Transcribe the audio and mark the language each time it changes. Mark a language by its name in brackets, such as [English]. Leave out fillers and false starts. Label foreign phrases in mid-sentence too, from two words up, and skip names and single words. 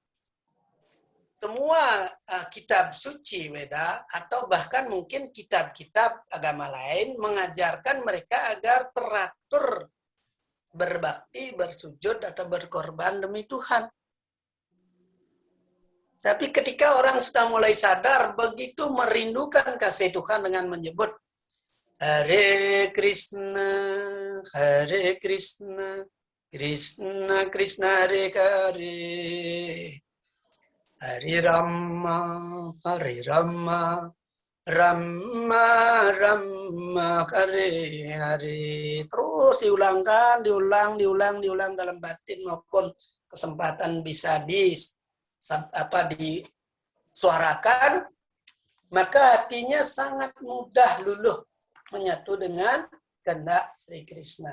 [Indonesian] Semua kitab suci Weda atau bahkan mungkin kitab-kitab agama lain mengajarkan mereka agar teratur berbakti, bersujud, atau berkorban demi Tuhan. Tapi ketika orang sudah mulai sadar, begitu merindukan kasih Tuhan dengan menyebut Hare Krishna, Hare Krishna, Krishna Krishna Hare Hare, Hare Rama, Hare Rama, Rama Rama Hare Hare. Terus diulangkan, diulang dalam batin maupun kesempatan bisa disuarakan, maka hatinya sangat mudah luluh menyatu dengan kehendak Sri Krishna.